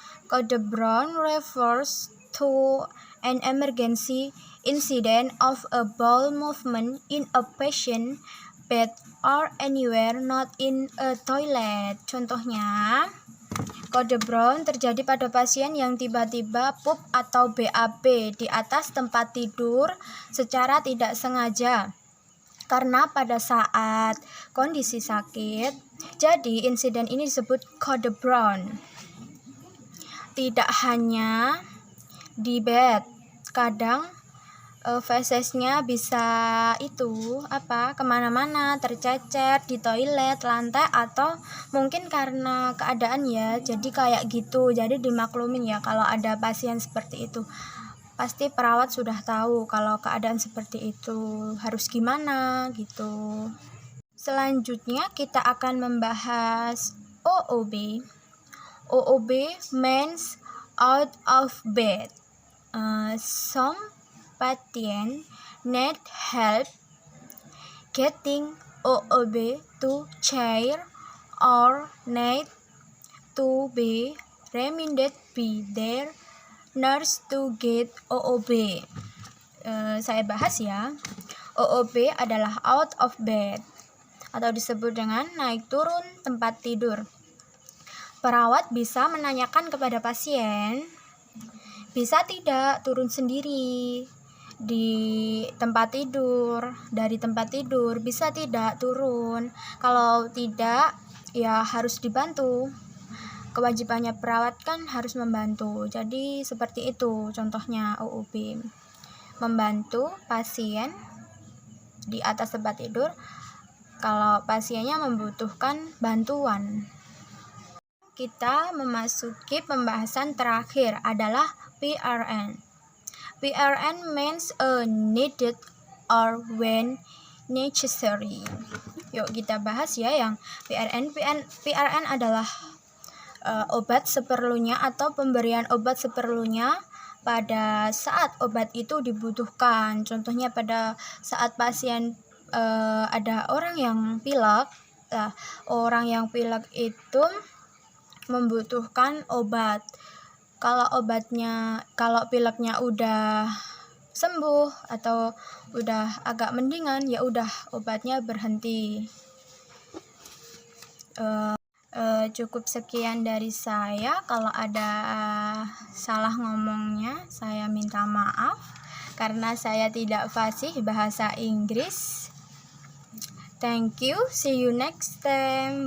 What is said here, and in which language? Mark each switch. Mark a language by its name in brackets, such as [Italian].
[English] Kode Brown refers to an emergency incident of a bowel movement in a patient bed or anywhere not in a toilet. [Indonesian] Contohnya, kode Brown terjadi pada pasien yang tiba-tiba pup atau BAB di atas tempat tidur secara tidak sengaja karena pada saat kondisi sakit. Jadi insiden ini disebut kode Brown. Tidak hanya di bed, kadang fesesnya bisa kemana-mana, tercecer di toilet, lantai, atau mungkin karena keadaan ya, jadi kayak gitu. Jadi dimaklumin ya kalau ada pasien seperti itu. Pasti perawat sudah tahu kalau keadaan seperti itu harus gimana gitu. Selanjutnya kita akan membahas OOB. [English] OOB means out of bed. Some patient need help getting OOB to chair or need to be reminded by their nurse to get OOB. [Indonesian] Saya bahas ya. OOB adalah out of bed atau disebut dengan naik turun tempat tidur. Perawat bisa menanyakan kepada pasien, bisa tidak turun sendiri di tempat tidur, dari tempat tidur, bisa tidak turun. Kalau tidak, ya harus dibantu. Kewajibannya perawat kan harus membantu. Jadi seperti itu contohnya OOB. Membantu pasien di atas tempat tidur kalau pasiennya membutuhkan bantuan. Kita memasuki pembahasan terakhir adalah PRN. [English] PRN means a needed or when necessary. [Indonesian] Yuk kita bahas ya yang PRN. PRN adalah obat seperlunya atau pemberian obat seperlunya pada saat obat itu dibutuhkan. Contohnya pada saat pasien ada orang yang pilek. Orang yang pilek itu membutuhkan obat. Kalau pileknya udah sembuh atau udah agak mendingan, ya udah obatnya berhenti. Cukup sekian dari saya. Kalau ada salah ngomongnya, saya minta maaf karena saya tidak fasih bahasa Inggris. [English] Thank you, see you next time.